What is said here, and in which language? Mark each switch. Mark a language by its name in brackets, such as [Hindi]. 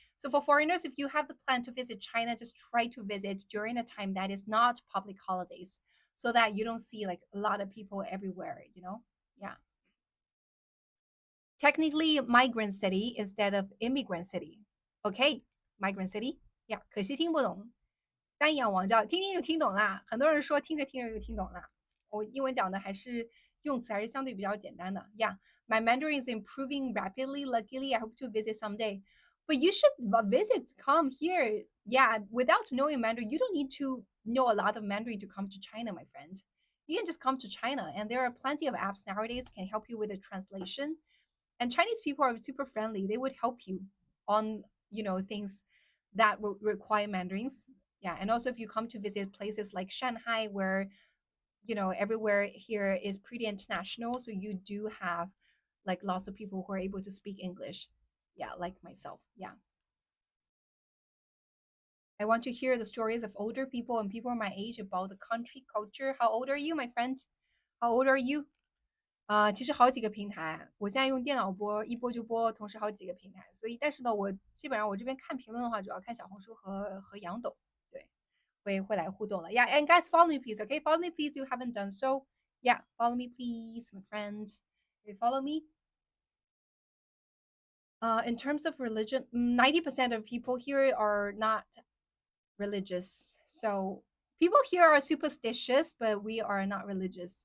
[English] So for foreigners, if you have the plan to visit China, just try to visit during a time that is not public holidays, so that you don't see like a lot of people everywhere. Yeah. Technically, migrant city instead of immigrant city. Okay, migrant city. Yeah， [Chinese] 可惜听不懂。单阳王叫听听就听懂啦。很多人说听着听着就听懂了。我英文讲的还是用词还是相对比较简单的。 [English] Yeah, my Mandarin is improving rapidly. Luckily, I hope to visit someday. But you should visit, come here. Yeah, without knowing Mandarin, you don't need to know a lot of Mandarin to come to China, my friend. You can just come to China, and there are plenty of apps nowadays can help you with the translation. And Chinese people are super friendly. They would help you on things that require Mandarins. Yeah, and also if you come to visit places like Shanghai, where everywhere here is pretty international, so you do have like lots of people who are able to speak English. Yeah, like myself. Yeah. I want to hear the stories of older people and people my age about the country culture. How old are you, my friend? How old are you? [Chinese] 其实好几个平台，我现在用电脑播，一播就播，同时好几个平台。所以，但是呢，我基本上我这边看评论的话，主要看小红书和杨董，对，会来互动了。 [English] Yeah, and guys, follow me please. Okay, follow me please. You haven't done so. Yeah, follow me please, my friend. You follow me. In terms of religion, 90% of people here are not religious. So people here are superstitious, but we are not religious.